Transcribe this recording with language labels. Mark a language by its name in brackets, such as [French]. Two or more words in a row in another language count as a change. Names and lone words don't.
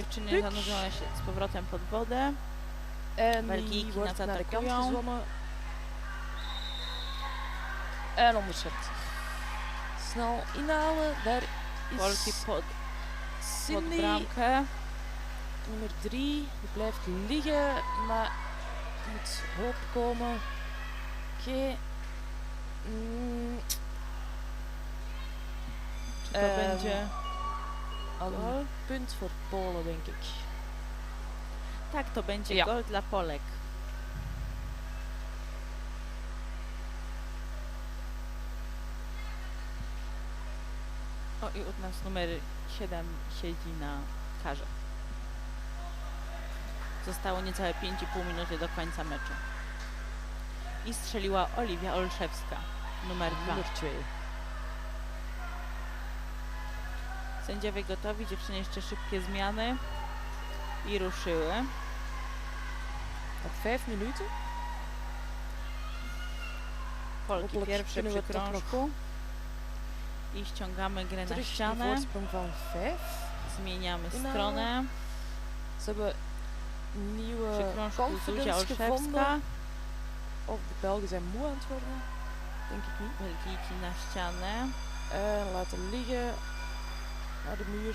[Polish] Dziewczyny puk. zanurzone się z powrotem pod wodę. [Dutch] En [Polish] Belgijki [Dutch] die wordt [Polish] nas [Dutch] naar de kant [Polish] atakują. [Dutch] gezwommen. En onderschept. Snel inhalen, daar [Polish] Polki [Dutch] is [Polish] pod Cindy, bramkę. [Dutch] nummer 3. Die blijft liggen, maar moet hoop komen. Oké. [Polish] Czy to będzie [Dutch] Al [Polish] gol? [Dutch] een punt voor Polen, denk ik. [Polish] Tak, to będzie [Dutch] Ja. [Polish] gol dla Polek. O, i u nas numer 7 siedzi na karze. Zostało niecałe 5,5 minuty do końca meczu. I strzeliła Oliwia Olszewska, numer 2. [Dutch] Nummer 2. [Polish] Sędziowie gotowi, dziewczyny jeszcze szybkie zmiany. I ruszyły. [Dutch] Nog 5 minuten. [Polish] Polki [Dutch] Hopelijk [Polish] pierwsze [Dutch] kunnen [Polish] przy [Dutch] we toch nog [Polish] krążku. I ściągamy grę na [Dutch] terug die [Polish] ścianę. [Dutch] voorsprong van 5. [Polish] Zmieniamy [Dutch] Inhalen. [Polish] stronę. [Dutch] Ze hebben [Polish] Przy [Dutch] nieuwe [Polish] krążku Zuzia [Dutch] confidence [Polish] Olszewska. [Dutch] gevonden. Of de Belgen zijn moe aan het worden. Denk ik niet. [Polish] Belgijki na ścianę. [Dutch] En laten liggen. Naar de muur.